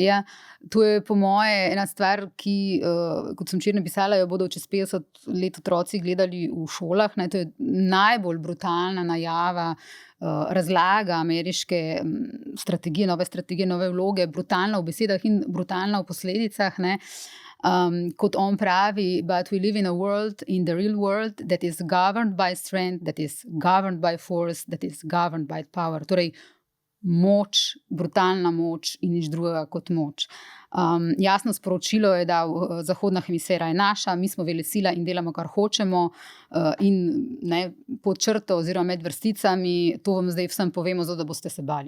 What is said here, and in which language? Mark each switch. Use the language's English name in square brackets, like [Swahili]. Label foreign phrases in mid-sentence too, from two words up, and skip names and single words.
[Slovenian] Ja, to je po moje ena stvar, ki, kot sem včeraj napisala, jo bodo čez 50 let otroci gledali v šolah. To je najbolj brutalna najava, razlaga ameriške strategije, nove vloge, brutalna v besedah in brutalna v posledicah. Kot on pravi, [English] but we live in a world, in the real world, that is governed by strength, that is governed by force, that is governed by power. [Slovenian] Torej, moč, brutalna moč in nič drugega kot moč. Jasno sporočilo je, da zahodna hemisfera je naša, mi smo velesila in delamo, kar hočemo, in pod črto oziroma med vrsticami, to vam zdaj vsem povemo, zato da boste se bali.